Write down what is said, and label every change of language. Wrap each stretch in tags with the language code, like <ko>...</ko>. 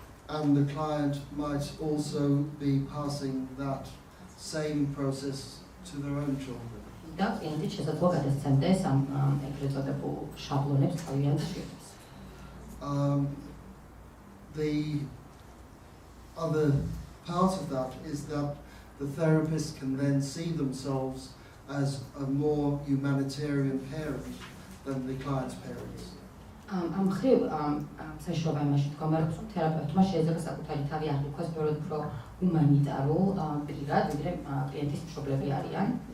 <en>and the client might also be passing that same process to their own children.</en> <ka>და კლიენტი შესაძლოა გადასცემდეს ამ ეგრეთ წოდებულ შაბლონებს თავიანთ შვილებს.</ka> <en>The other part of that is that the therapist can then see themselves as a more humanitarian parent than the client's parents.</en> <ka>ამ ხრივ საშუალება იმაში თქმა რომ თერაპევტმა შეიძლება საკუთარი თავი აღიქვას ბევრად უფრო ჰუმანიტარულ პირად, ვიდრე კლიენტის მშობლები არიან.</ka>